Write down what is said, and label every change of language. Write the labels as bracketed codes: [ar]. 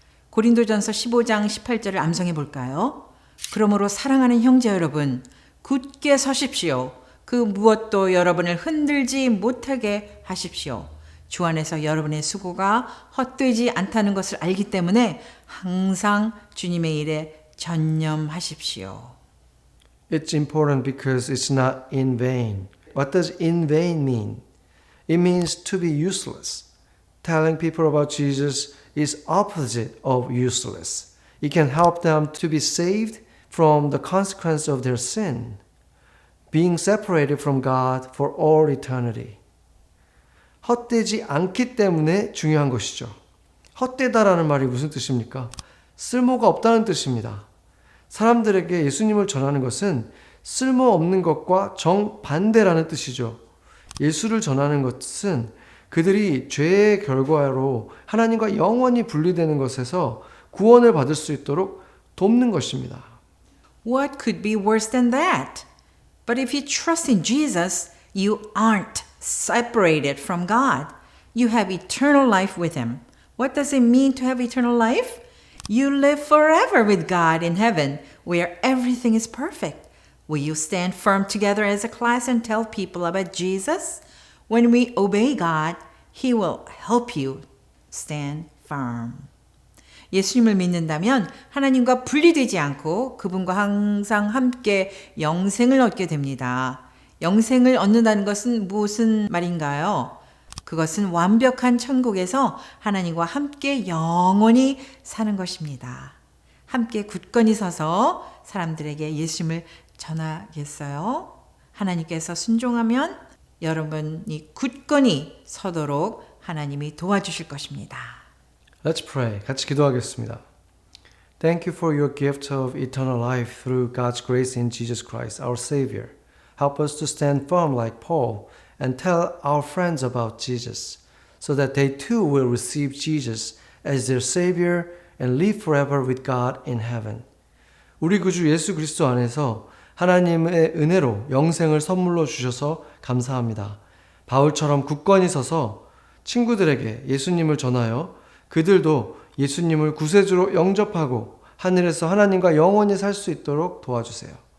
[ko] 고린도전서 15장 18절을 암송해 볼까요? 그러므로 사랑하는 형제 여러분, 굳게 서십시오. 그 무엇도 여러분을 흔들지 못하게 하십시오. 주 안에서 여러분의 수고가 헛되지 않다는 것을 알기 때문에 항상 주님의 일에 전념하십시오. [en] It's important because it's not in vain. What does in vain mean? It means to be useless. Telling people about Jesus is opposite of useless. It can help them to be saved from the consequence of their sin, being separated from God for all eternity. [ko] 헛되지 않기 때문에 중요한 것이죠. 헛되다라는 말이 무슨 뜻입니까? 쓸모가 없다는 뜻입니다. 사람들에게 예수님을 전하는 것은 쓸모없는 것과 정반대라는 뜻이죠. 예수를 전하는 것은 그들이 죄의 결과로 하나님과 영원히 분리되는 것에서 구원을 받을 수 있도록 돕는 것입니다. [en] What could be worse than that? But if you trust in Jesus, you aren't separated from God. You have eternal life with Him. What does it mean to have eternal life? You live forever with God in heaven, where everything is perfect. Will you stand firm together as a class and tell people about Jesus? When we obey God, He will help you stand firm. [ko] 예수님을 믿는다면 하나님과 분리되지 않고 그분과 항상 함께 영생을 얻게 됩니다. 영생을 얻는다는 것은 무슨 말인가요? 그것은 완벽한 천국에서 하나님과 함께 영원히 사는 것입니다. 함께 굳건히 서서 사람들에게 예수님을 전하겠어요? 하나님께서 순종하면 여러분이 굳건히 서도록 하나님이 도와주실 것입니다. [en] Let's pray. [ko] 같이 기도하겠습니다. [en] Thank you for your gift of eternal life through God's grace in Jesus Christ, our Savior. Help us to stand firm like Paul and tell our friends about Jesus, so that they too will receive Jesus as their Savior and live forever with God in heaven. [ko] 우리 구주 예수 그리스도 안에서 하나님의 은혜로 영생을 선물로 주셔서 감사합니다. 바울처럼 굳건히 서서 친구들에게 예수님을 전하여 그들도 예수님을 구세주로 영접하고 하늘에서 하나님과 영원히 살 수 있도록 도와주세요.